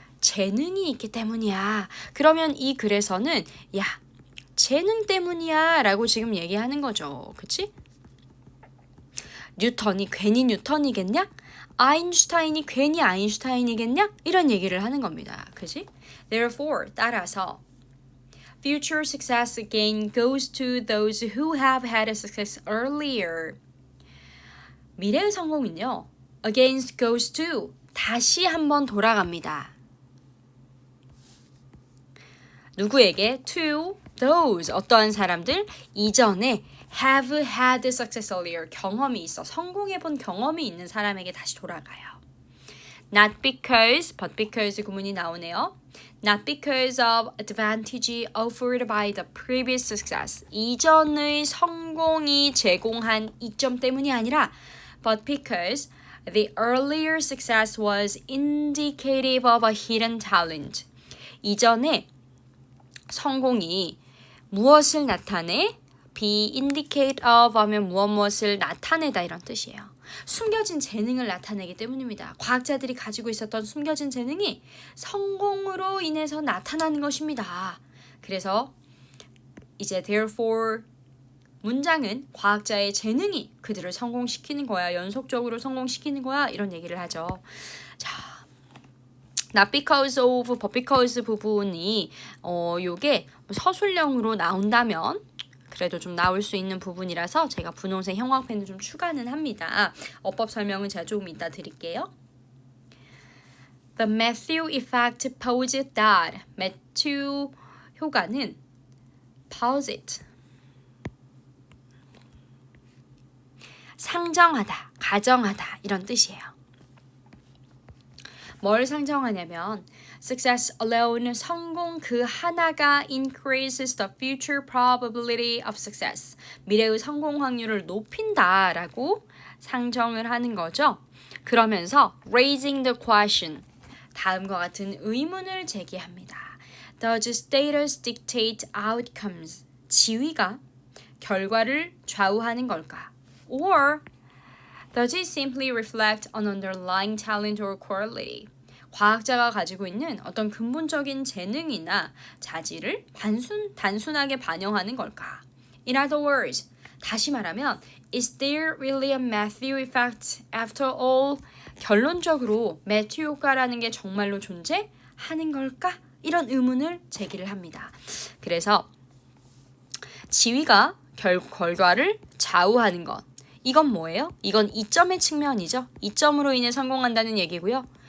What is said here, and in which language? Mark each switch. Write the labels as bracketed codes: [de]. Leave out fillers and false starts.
[ko] 재능이 있기 때문이야. 그러면 이 글에서는 재능 때문이야 라고 지금 얘기하는 거죠. 그치? 뉴턴이 괜히 뉴턴이겠냐? 아인슈타인이 괜히 아인슈타인이겠냐? 이런 얘기를 하는 겁니다. 그치? [en] Therefore, [ko] 따라서 [en] Future success again goes to those who have had a success earlier. [ko] 미래의 성공은요. [en] Against goes to [ko] 다시 한번 돌아갑니다. 누구에게? [en] To those [ko] 어떠한 사람들 이전에 [en] have had success earlier [ko] 경험이 있어 성공해본 경험이 있는 사람에게 다시 돌아가요. [en] Not because, but because [ko] 구문이 나오네요. [en] Not because of advantage offered by the previous success. [ko] 이전의 성공이 제공한 이점 때문이 아니라 [en] but because the earlier success was indicative of a hidden talent. [ko] 이전에 성공이 무엇을 나타내? [en] be indicate of [ko] 하면 무엇을 나타내다 이런 뜻이에요. 숨겨진 재능을 나타내기 때문입니다. 과학자들이 가지고 있었던 숨겨진 재능이 성공으로 인해서 나타나는 것입니다. 그래서 이제 therefore 문장은 과학자의 재능이 그들을 성공시키는 거야. 연속적으로 성공시키는 거야. 이런 얘기를 하죠. 자, [en] not because of, but because [ko] 부분이 요게 서술형으로 나온다면 그래도 좀 나올 수 있는 부분이라서 제가 분홍색 형광펜을 좀 추가는 합니다. 어법 설명은 제가 조금 이따 드릴게요. [en] The Matthew effect posits that [ko] 매튜 효과는 posit 상정하다, 가정하다 이런 뜻이에요. 뭘 상정하냐면 [en] Success alone, [ko] 성공 그 하나가 [en] increases the future probability of success. [ko] 미래의 성공 확률을 높인다라고 상정을 하는 거죠. 그러면서 [en] raising the question, [ko] 다음과 같은 의문을 제기합니다. [en] Does status dictate outcomes? [ko] 지위가 결과를 좌우하는 걸까? [en] Or does it simply reflect an underlying talent or quality? [ko] 과학자가 가지고 있는 어떤 근본적인 재능이나 자질을 단순하게 반영하는 걸까? [en] In other words, [ko] 다시 말하면 [en] Is there really a Matthew effect after all? [ko] 결론적으로 매튜 효과라는 게 정말로 존재하는 걸까? 이런 의문을 제기를 합니다. 그래서 지위가 결과를 좌우하는 것. 이건 뭐예요? 이건 이점의 측면이죠. 이점으로 인해 성공한다는 얘기고요.